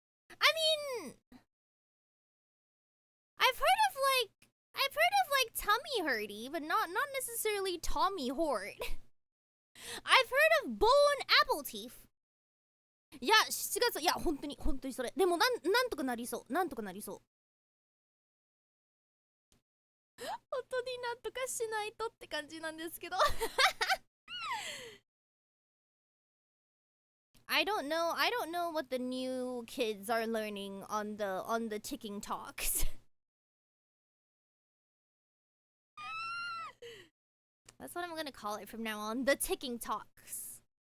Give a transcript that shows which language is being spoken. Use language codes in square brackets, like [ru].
[en] I mean, I've heard of like tummy hurty, but not necessarily Tommy Hort. I've heard of bone apple teeth. [ja] いや、7月、いや、本当にそれ。でもなんとかなりそう。本当になんとかしないとって感じなんですけど。 [en] I don't know. I don't know what the new kids are learning on the ticking talks. That's what I'm gonna call it from now on. The ticking talks.